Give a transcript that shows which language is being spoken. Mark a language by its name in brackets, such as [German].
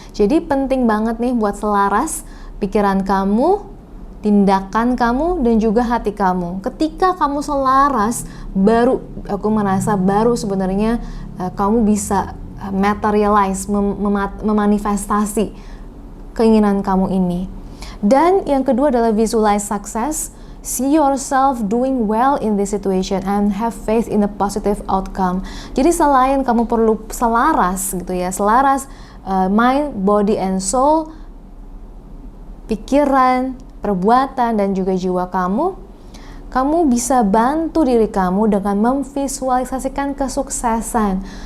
[Indonesian] Jadi penting banget nih buat selaras pikiran kamu, tindakan kamu, dan juga hati kamu. Ketika kamu selaras, baru aku merasa baru sebenarnya kamu bisa materialize, memanifestasi keinginan kamu ini. Dan yang kedua adalah [English] visualize success. See yourself doing well in this situation and have faith in a positive outcome. [Indonesian] Jadi selain kamu perlu selaras gitu ya, selaras [English] mind, body, and soul, [Indonesian] pikiran, perbuatan, dan juga jiwa kamu bisa bantu diri kamu dengan memvisualisasikan kesuksesan.